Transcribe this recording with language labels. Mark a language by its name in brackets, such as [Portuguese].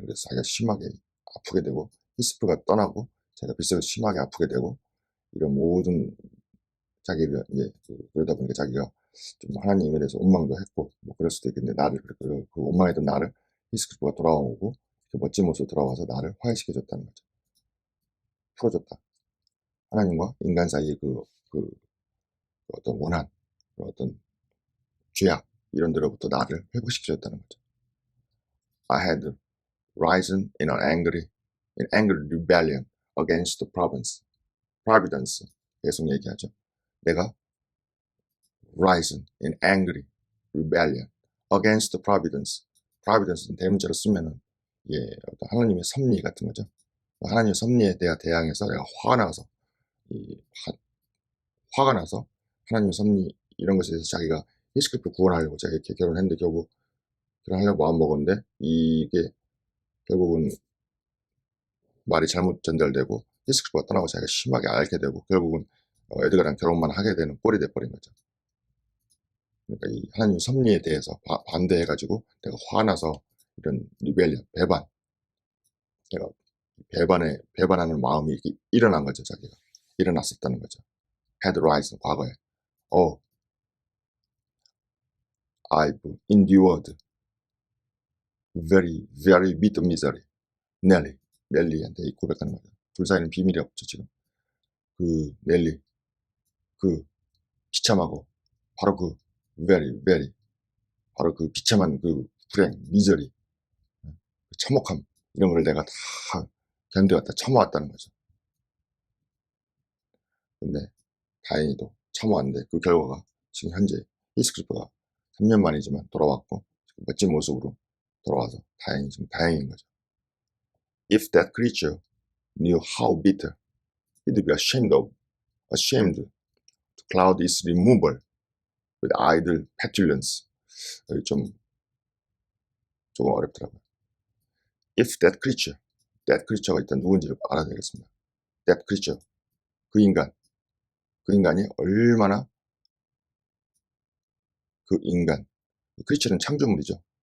[Korean] 그래서 자기가 심하게 아프게 되고 히스클리프가 떠나고 자기가 빗속에서 심하게 아프게 되고 이런 모든 자기가 이제 그러다 보니까 자기가 좀 하나님에 대해서 원망도 했고 뭐 그럴 수도 있겠는데 나를 그 원망했던 나를 히스클리프가 돌아오고 그 멋진 모습으로 돌아와서 나를 화해시켜줬다는 거죠. 풀어줬다. 하나님과 인간 사이의 그 어떤 원한, 어떤 죄악 이런 데로부터 나를 회복시켜줬다는 거죠. [English] I had risen in angry rebellion against the providence. [Korean] 계속 얘기하죠. 내가 [English] risen in angry rebellion against the providence [Korean] 는 대문자로 쓰면은 어떤 하나님의 섭리 같은 거죠. 하나님의 섭리에 대항해서 내가 화가 나서 화가 나서 하나님의 섭리 이런 것에 대해서 자기가 히스기야를 구원하려고 자기가 이렇게 결혼했는데 결국 결혼하려고 마음먹었는데 이게 결국은 말이 잘못 전달되고 히스기야가 떠나고 자기가 심하게 앓게 되고 결국은 에드가랑 결혼만 하게 되는 꼴이 돼버린 거죠. 그러니까 이 하나님의 섭리에 대해서 반대해가지고 내가 화나서 이런 리벨리언, 배반, 내가 배반하는 마음이 이렇게 일어난 거죠. 자기가 일어났었다는 거죠. [English] had risen, [Korean] 과거에. [English] Oh, I've endured very, very bitter misery. [Korean] 넬리한테 고백하는 거죠. 둘 사이는 비밀이 없죠, 지금. 그 넬리, 그 비참하고 바로 그 very, very, 바로 그 비참한 그 불행, 미저리, 참혹함 이런 걸 내가 다 견뎌왔다, 참아왔다는 거죠. 근데 다행히도 참아왔는데 그 결과가 지금 현재 히스기야가 3년 만이지만 돌아왔고 멋진 모습으로 돌아와서 다행인 거죠. [English] If that creature knew how bitter he'd be ashamed to cloud its removal with idle petulance. [Korean] 여기 조금 어렵더라고요. [English] If that creature [Korean] 가 일단 누군지를 알아야 되겠습니다. That creature, 그 인간이 얼마나 그 creature는 창조물이죠.